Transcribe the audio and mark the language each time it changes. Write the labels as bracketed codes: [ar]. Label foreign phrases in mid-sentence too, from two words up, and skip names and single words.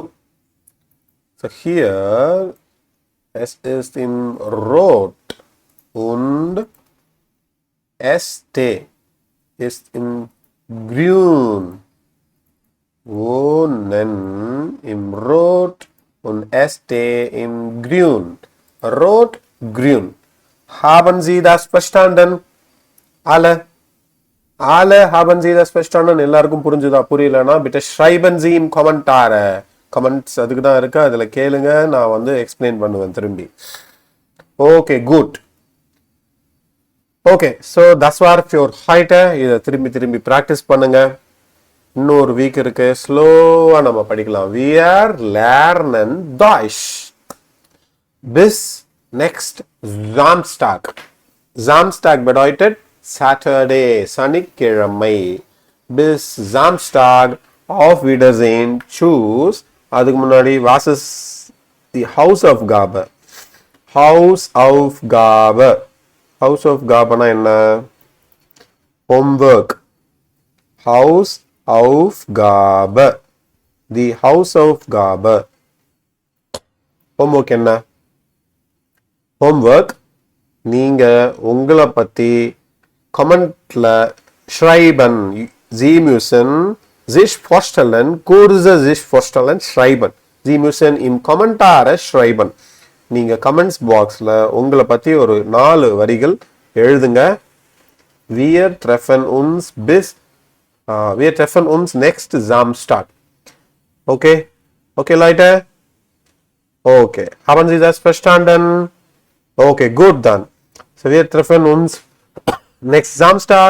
[de] So hier, es ist im Rot und ST ist im Grün. Wohnen im Rot und ST im Grün. Rot, Grün. Haben Sie das verstanden? Alle? Alle haben Sie das verstanden? [ta] எல்லாருக்கும் புரிஞ்சுதா? புரியலனா [de] bitte schreiben Sie im Kommentare. [ta] Comments அதுக்கு தான் இருக்கு, அதுல கேளுங்க, நான் வந்து எக்ஸ்பிளைன் பண்ணுவேன் திரும்பி. [en] Okay, good. [de] Okay, so das war für heute. [ta] இதை திரும்பி practice பண்ணுங்க. இன்னொரு வீக் இருக்கு, ஸ்லோவா நம்ம படிக்கலாம். [de] Wir lernen Deutsch. Bis next Samstag. Samstag bedeutet Saturday, சனிக்கிழமை. Bis Samstag, auf Wiedersehen, tschüss. [ta] அதுக்கு முன்னாடி [de] was ist die Hausaufgabe? Hausaufgabe. [ta] Hausaufgabeனா என்ன? [en] Homework. [de] Hausaufgabe. Die Hausaufgabe. [ta] Homework என்ன? Homework நீங்க உங்களை பத்தி கமெண்ட்ல schreiben. [de] Sie müssen sich vorstellen, kurze sich vorstellen schreiben. Sie müssen im Kommentare schreiben. [ta] நீங்க கமெண்ட்ஸ் பாக்ஸ்ல உங்களை பத்தி ஒரு 4 வரிகள் எழுதுங்க. [de] Wir treffen uns wir treffen uns next Samstag. Okay? Okay, Leute? Okay. Haben Sie das verstanden? Okay, gut dann. So, wir treffen uns next Samstag.